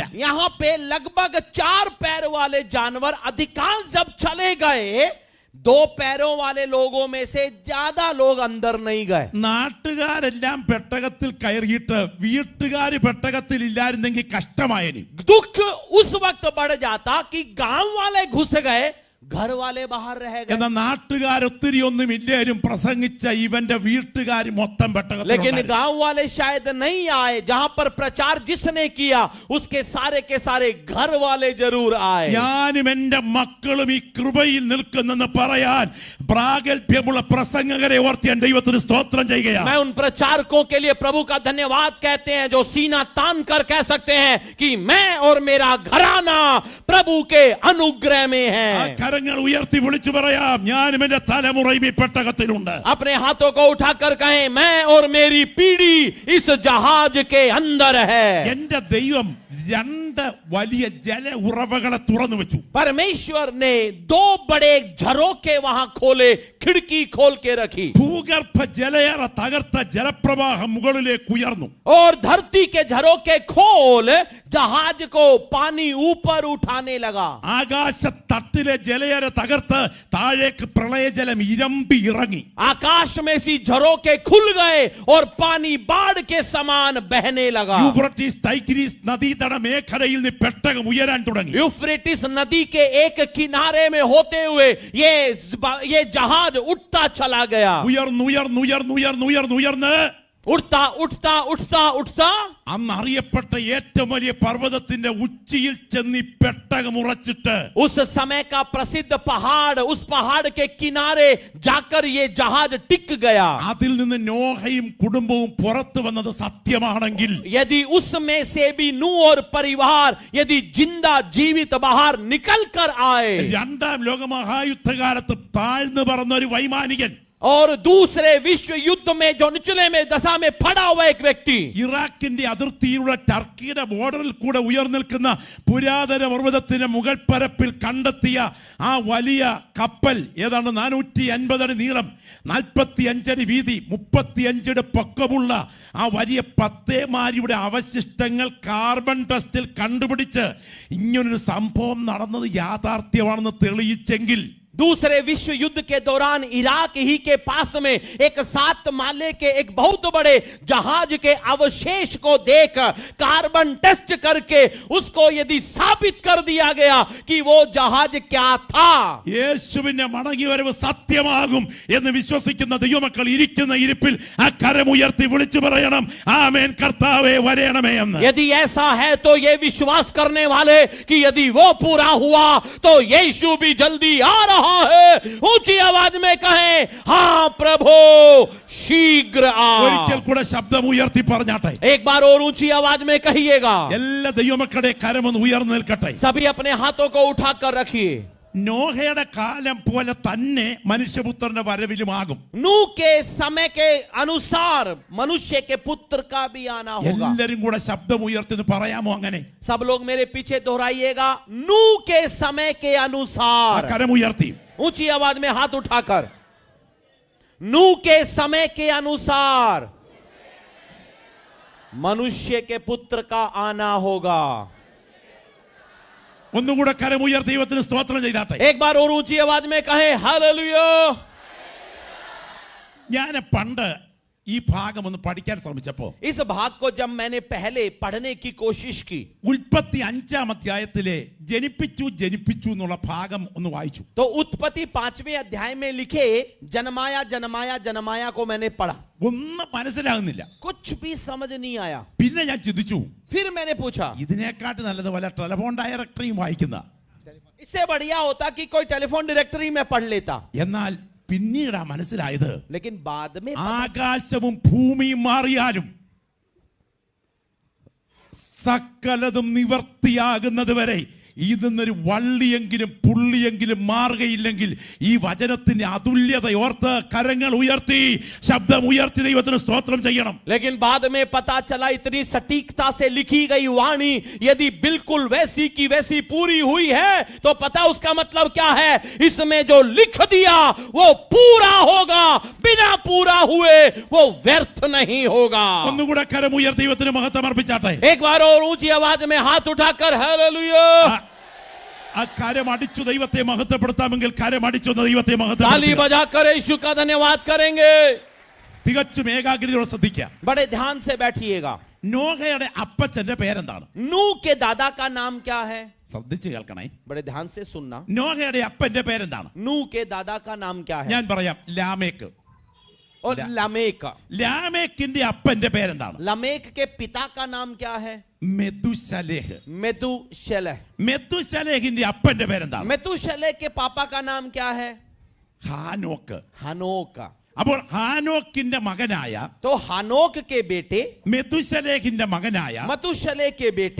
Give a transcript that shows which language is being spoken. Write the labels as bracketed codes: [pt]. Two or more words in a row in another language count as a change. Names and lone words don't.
[hi] यहाँ पे लगभग 4 पैर वाले जानवर अधिकांश जब चले गए, 2 पैरों वाले लोगों में से ज्यादा लोग अंदर नहीं गए। [ml] നാട്ടുകാരെല്ലാം പെട്ടകത്തിൽ കയറിയിട്ട് വീട്ടുകാർ പെട്ടകത്തിൽ ഇല്ലായിരുന്നെങ്കിൽ കഷ്ടമായേനെ। [hi] दुख उस वक्त बढ़ जाता कि गांव वाले घुस गए, घर वाले बाहर रह गए। [ml] എന്നാൽ നാട്ടുകാർ ഒത്തിരി ഒന്നും ഇല്ലാരും പ്രസംഗിച്ച ഇവന്റെ വീട്ടുകാർ മൊത്തം പെട്ടകത്തിൽ। [hi] लेकिन गांव वाले शायद नहीं आए। जहां पर प्रचार जिसने किया उसके सारे के सारे घर वाले जरूर आए। [ml] ഞാനും എന്റെ മക്കളും ഈ കൃപയിൽ നിൽക്കുന്നെന്ന് പറയാൻ പ്രാഗൽഭ്യമുള്ള പ്രസംഗകരെ ഓർത്ത് ഞാൻ ദൈവത്തിന് സ്തോത്രം ചെയ്യുകയാണ്। [hi] मैं उन प्रचारकों के लिए प्रभु का धन्यवाद कहते हैं जो सीना तान कर कह सकते हैं कि मैं और मेरा घराना प्रभु के अनुग्रह में है। [ml] കരങ്ങൾ ഉയർത്തി വിളിച്ചു പറയാം, ഞാനും എന്റെ തലമുറയും ഈ പെട്ടകത്തിലുണ്ട്। [hi] अपने हाथों को उठाकर कहें, मैं और मेरी पीढ़ी इस जहाज के अंदर है। [ml] എന്റെ ദൈവം 2 വലിയ ജല ഉറവകളെ തുറന്നു വെച്ചു। [hi] परमेश्वर ने 2 बड़े झरोखे वहां खोले, खिड़की खोल के रखी। [ml] ഭൂഗർഭ ജലയറ തകർത്ത ജലപ്രവാഹം മുകളിലേക്ക് ഉയർന്നു। [hi] और धरती के झरोखे खोल जहाज को पानी ऊपर उठाने लगा। [ml] ആകാശത്തട്ടിലെ ജലയറ തകർത്ത് താഴേക്ക് പ്രളയജലം ഇരമ്പി ഇറങ്ങി। [hi] आकाश में सी झरोखे खुल गए और पानी बाढ़ के समान बहने लगा। [ml] യൂഫ്രട്ടീസ് ടൈഗ്രീസ് നദീതട മേഖലയിൽ നിന്ന് പെട്ടകം ഉയരാൻ തുടങ്ങി। [hi] यूफ्रेटिस नदी के एक किनारे में होते हुए ये जहाज उठता चला गया। [ml] ഉയർന്ന് [hi] उठता उठता उठता उठता [ml] അന്ന് അറിയപ്പെട്ട ഏറ്റവും വലിയ പർവ്വതത്തിന്റെ ഉച്ചിയിൽ ചെന്ന് പെട്ടകം ഉറച്ചിട്ട് [hi] उस समय का प्रसिद्ध पहाड़, उस पहाड़ के किनारे जाकर ये जहाज टिक गया। [ml] അതിൽ നിന്ന് നോഹയും കുടുംബവും പുറത്തു വന്നത് സത്യമാണെങ്കിൽ, [hi] यदि उसमें से भी नूह और परिवार यदि जिंदा जीवित बाहर निकल कर आए, [ml] 2ാം ലോകമഹായുദ്ധകാലത്ത് താഴ്ന്നു പറന്ന ഒരു വൈമാനികൻ, [hi] और दूसरे विश्व युद्ध में जो निचले में दशा में पड़ा हुआ एक व्यक्ति, [ml] ഇറാഖിന്റെ അതിർത്തിയിലുള്ള ടർക്കിയുടെ ബോർഡറിൽ കൂടെ ഉയർന്നിൽക്കുന്ന പുരാതന പർവ്വതത്തിന്റെ മുകൾ പരപ്പിൽ കണ്ടെത്തിയ ആ വലിയ കപ്പൽ ഏതാണ്ട് 450 അടി നീളം, 45 അടി വീതി, 35 അടി പൊക്കമുള്ള ആ വലിയ പത്തേമാരിയുടെ അവശിഷ്ടങ്ങൾ [en] carbon testil [ml] കണ്ടുപിടിച്ച് ഇങ്ങനൊരു സംഭവം നടന്നത് യാഥാർത്ഥ്യമാണെന്ന് തെളിയിച്ചെങ്കിൽ, [hi] दूसरे विश्व युद्ध के दौरान इराक ही के पास में एक 7 माले के एक बहुत बड़े जहाज के अवशेष को देख [en] carbon test [hi] करके उसको यदि साबित कर दिया गया कि वो जहाज क्या था, [ml] യേശുവിന്റെ മടങ്ങിവരവ് സത്യമാകും എന്ന് വിശ്വസിക്കുന്ന ദൈവമക്കൾ ഇരിക്കുന്ന ഇരിപ്പിൽ ആ കരമുയർത്തി വിളിച്ചു പറയണം, ആമേൻ കർത്താവേ വരേണമേ എന്ന്. [hi] यदि ऐसा है तो ये विश्वास करने वाले कि यदि वो पूरा हुआ तो यीशु भी जल्दी आ रहा है, ऊंची आवाज में कहें, हाँ प्रभु शीघ्र आ. [ml] ഒരിക്കൽ കൂടെ ശബ്ദം ഉയർത്തി പറഞ്ഞാട്ടെ. [hi] एक बार और ऊंची आवाज में कहिएगा. [ml] എല്ലാ ദൈവമക്കളുടെ കരമൊന്ന് ഉയർന്നു നിൽക്കട്ടെ. [hi] सभी अपने हाथों को उठाकर रखिए. [ml] നോഹയുടെ കാലം പോലെ തന്നെ മനുഷ്യപുത്രന്റെ വരവിലുമാകും. [hi] नूह के समय के अनुसार मनुष्य के पुत्र का भी आना होगा. [ml] എല്ലാരും കൂടെ ശബ്ദം ഉയർത്തി പറയാമോ അങ്ങനെ? [hi] सब लोग मेरे पीछे दोहराइएगा, नूह के समय के अनुसार. [ml] കരം ഉയർത്തി [hi] ऊंची आवाज में हाथ उठाकर, नूह के समय के अनुसार मनुष्य के पुत्र का आना होगा. [ml] ഒന്നുകൂടെ കരം ഉയർത്തി ദൈവത്തിന് സ്തോത്രം ചെയ്താട്ടെ. [hi] एक बार और ऊंची आवाज में कहें हालेलुया. [ml] ഞാൻ പണ്ട് ഈ ഭാഗം ഒന്ന് പഠിക്കാൻ ശ്രമിച്ചപ്പോ [hi] इस भाग को जब मैंने पहले पढ़ने की कोशिश की [ml] ഉൽപ്പത്തി 5-ാം അധ്യായത്തിലെ ജനിപ്പിച്ചു എന്നുള്ള ഭാഗം ഒന്ന് വായിച്ചു. [hi] तो उत्पत्ति 5वें अध्याय में लिखे जन्माया जन्माया जन्माया को मैंने पढ़ा. [ml] ഒന്നും മനസ്സിലാകുന്നില്ല. [hi] कुछ भी समझ नहीं आया. [ml] പിന്നെ ഞാൻ ചിന്തിച്ചു, [hi] फिर मैंने पूछा, [ml] ഇതിനെക്കാട്ട് നല്ലത് വല്ല [en] telephone directoryum [ml] വായിക്കുന്ന. [hi] इससे बढ़िया होता कि कोई [en] telephone directory [hi] में पढ़ लेता. [ml] എന്നാൽ പിന്നീടാ മനസ്സിലായത്, [hi] लेकिन बाद में [ml] ആകാശവും ഭൂമിയും മാറിയാലും സകലതും നിവർത്തിയാകുന്നത് വരെ ഇതിന്നൊരു വള്ളിയെങ്കിലും പുള്ളിയെങ്കിലും മാറുകയില്ലെങ്കിൽ ഈ വചനത്തിന്റെ അതുല്യത ഓർത്ത് കരങ്ങൾ ഉയർത്തി ശബ്ദം ഉയർത്തി ദൈവത്തിന് സ്തോത്രം ചെയ്യണം. [hi] लेकिन बाद में पता चला इतनी सटीकता से लिखी गई वाणी यदि बिल्कुल वैसी की वैसी पूरी हुई है तो पता उसका मतलब क्या है, इसमें जो लिख दिया वो पूरा होगा, बिना पूरा हुए वो व्यर्थ नहीं होगा. [ml] ഒന്നുകൂടെ കരം ഉയർത്തി ദൈവത്തിന് മഹത്വം അർപ്പിച്ചാട്ടെ. [hi] एक बार और ऊंची आवाज में हाथ उठाकर हालेलुया. [ml] ആ കരം അടിച്ചു ദൈവത്തെ മഹത്വപ്പെടുത്താമെങ്കിൽ കരം അടിച്ചു ദൈവത്തെ [hi] ताली [ml] മഹത്വപ്പെടുത്തുക. [hi] बजाकर यीशु का धन्यवाद करेंगे. [ml] തികച്ചും ഏകാഗ്രതയോടെ ശ്രദ്ധിക്കുക. [hi] बड़े ध्यान से बैठिएगा. [ml] നോഹയുടെ അപ്പച്ചന്റെ പേരെന്താണ്? [hi] नूह के दादा का नाम क्या है? [ml] ശ്രദ്ധിച്ചു കേൾക്കണേ. [hi] बड़े ध्यान से सुनना. [ml] നോഹയുടെ അപ്പന്റെ പേരെന്താണ്? [hi] नूह के दादा का नाम क्या है? [ml] ഞാൻ പറയാം, ലാമേക്ക്. [hi] और लमेक. [ml] ലാമേക്കിന്റെ അപ്പന്റെ പേരെന്താണ്? [hi] लमेक के पिता का नाम क्या है? [ml] മെതുശലേഹ്. [hi] मेतुशेलह. [ml] മെതുശലേഹിന്റെ അപ്പന്റെ പേരെന്താണ്? [hi] मेतुशेलह के पापा का नाम क्या है? [ml] ഹാനോക്ക്. [hi] हनोक. [ml] അപ്പോൾ ഹാനോക്കിന്റെ മകനായ [hi] तो हनोक के बेटे [ml] മെതുശലേഹിന്റെ മകനായ [hi] मतुशेलह के बेटे